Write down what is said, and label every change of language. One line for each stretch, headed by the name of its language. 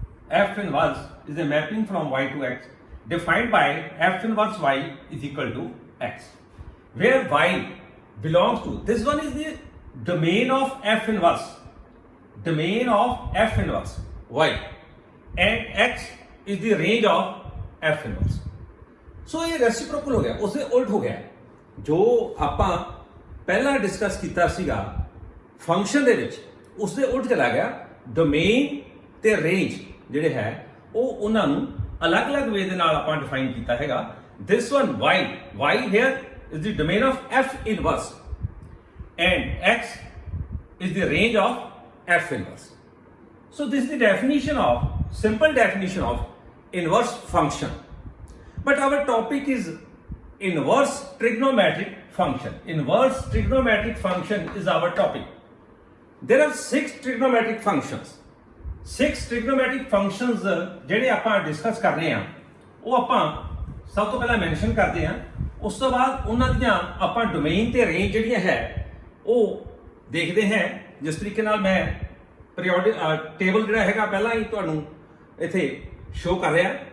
English: F inverse is a mapping from Y to X defined by F inverse Y is equal to X. Where Y belongs to, this one is the domain of F inverse. Domain of F inverse Y and X is the range of F inverse.
Hindi: So ये reciprocal हो गया, उससे उल्ट हो गया।
Punjabi: जो ਆਪਾਂ ਪਹਿਲਾਂ ਡਿਸਕਸ ਕੀਤਾ ਸੀਗਾ ਫੰਕਸ਼ਨ ਦੇ ਵਿੱਚ, ਉਸਦੇ ਉਲਟ ਚਲਾ ਗਿਆ। ਡੋਮੇਨ ਤੇ ਰੇਂਜ ਜਿਹੜੇ ਹੈ ਉਹ ਉਹਨਾਂ ਨੂੰ ਅਲੱਗ-ਅਲੱਗ ਵੇ ਦੇ ਨਾਲ ਆਪਾਂ ਡਿਫਾਈਨ ਕੀਤਾ ਹੈਗਾ।
English: This one Y here is the domain of F inverse and X is the range of F inverse. So this is the definition of, simple definition of inverse function. But our topic is inverse trigonometric function. Inverse trigonometric function is our topic. There are 6 trigonometric functions. 6 trigonometric functions
Punjabi: ਜਿਹੜੇ ਆਪਾਂ discuss ਕਰ ਰਹੇ ਹਾਂ ਉਹ ਆਪਾਂ ਸਭ ਤੋਂ ਪਹਿਲਾਂ ਮੈਂਸ਼ਨ ਕਰਦੇ ਹਾਂ। ਉਸ ਤੋਂ ਬਾਅਦ ਉਹਨਾਂ ਦੀਆਂ ਆਪਾਂ ਡੋਮੇਨ ਤੇ ਰੇਂਜ ਜਿਹੜੀਆਂ ਹੈ ਉਹ ਦੇਖਦੇ ਹਾਂ। ਜਿਸ ਤਰੀਕੇ ਨਾਲ ਮੈਂ ਪੀਰੀਓਡਿਕ ਟੇਬਲ ਜਿਹੜਾ ਹੈਗਾ ਪਹਿਲਾਂ ਹੀ ਤੁਹਾਨੂੰ ਇੱਥੇ ਸ਼ੋ ਕਰ ਰਿਹਾ।